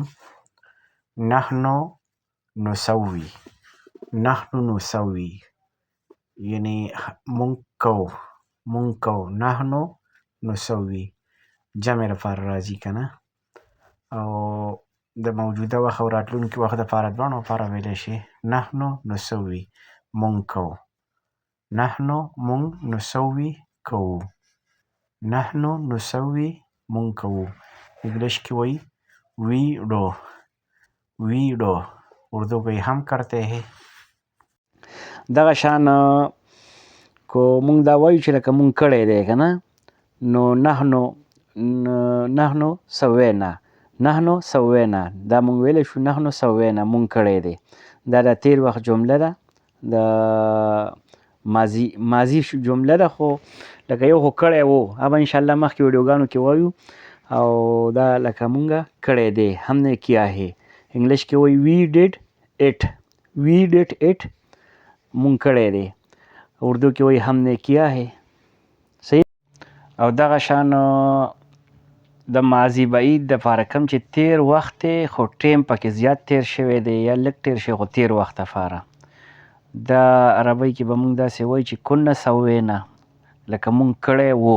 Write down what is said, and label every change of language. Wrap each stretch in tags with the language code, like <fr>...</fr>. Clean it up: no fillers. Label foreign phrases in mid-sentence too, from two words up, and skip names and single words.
<ar>نحنو نسوي</ar> <ps>یعنی مونږ کوو</ps> <ar>نحنو نسوي</ar> <ps>جمع لپاره راځي که نه، او د موجوده وخت او راتلونکي وخت دپاره دواړو لپاره ویلی شي</ps> <ar>نحنو نسوي</ar> <ps>مونږ کوو. مونږ نسوي کوو.</ps> <ar>نحنو نسوي</ar> <ps>مونږ کوو. انګلیش کې وایي</ps> <en>we do.</en> <ur>اردو کې هم کرتے ہیں.</ur> <ps>دغه شان کو مونږ دا وایو چې لکه مونږ کړی دی که نه، نو</ps> <ar>نحنو سوینا</ar> <ps>دا مونږ ویلی شو</ps> <ar>نحنو سوینا</ar> <ps>مونږ کړی دی. دا د تیر وخت جمله ده، د ماضي جمله ده، خو لکه یو خو کړی و، هغه به انشاءالله مخکې ویډیوګانو کې وایو، او دا لکه مونږه کړی دی</ps> <ur>هم نه کیا ہے.</ur> <ps>انګلیش کې وایي</ps> <en>we did it</en> <ps>مونږ کړی دی. اردو کې وایي</ps> <ur>هم نه کیا ہے. صحیح.</ur> <ps>او دغه شان د ماضي بعید دپاره کوم چې تیر وخت دی خو ټیم پکې زیات تیر شوی دی یا لږ تیر شوی، خو تیر وخت دپاره دا عربۍ کې به مونږ داسې وایو چې</ps> <ar>کنه سوینا،</ar> <ps>لکه مونږ کړی و.</ps>